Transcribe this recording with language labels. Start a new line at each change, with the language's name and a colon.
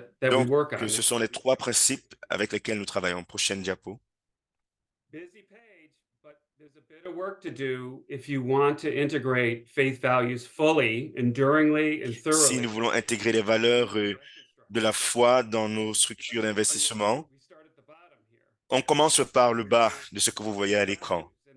French: Donc, ce sont les 3 principes avec lesquels nous travaillons. Prochaine diapo.
English: There's a bit of work to do if you want to integrate faith values fully, enduringly, and
French: Si
English: thoroughly.
French: nous voulons intégrer les valeurs de la foi dans nos structures d'investissement, on commence par le bas de ce que vous voyez à l'écran.